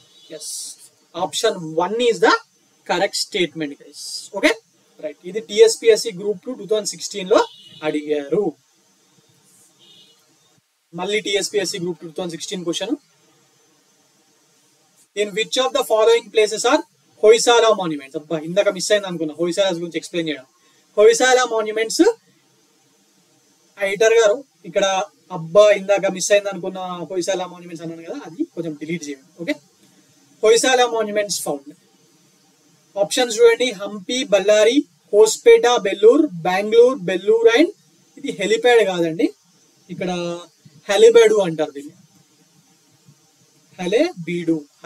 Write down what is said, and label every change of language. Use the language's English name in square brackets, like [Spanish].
[English] Yes, option 1 is the correct statement guys. Okay, right. [Telugu] ఇది TSPSC Group 2 2016 లో అడిగారు. మళ్ళీ TSPSC Group 2 2016 question. [English] In which of the following places are Hoysala monuments? [Telugu] అబ్బా ఇందాక miss అయింది అనుకున్నా హొయసాలాస్ గురించి ఎక్స్ప్లెయిన్ చేయడం. హొయసాలా మాన్యుమెంట్స్ ఐటర్ గారు ఇక్కడ అబ్బా ఇందాక మిస్ అయింది అనుకున్న హొయసాలా మాన్యుమెంట్స్ అన్నాను కదా, అది కొంచెం డిలీట్ చేయండి. Okay, హొయసాలా monuments found. ఆప్షన్స్ చూడండి, హంపి, బళ్ళారి, హోస్పేట, బెల్లూరు, బెంగళూరు, బెల్లూరు అండ్ ఇది హెలిప్యాడ్ కాదండి, ఇక్కడ హెలిబేడు అంటారు దీన్ని, హలేబీడు.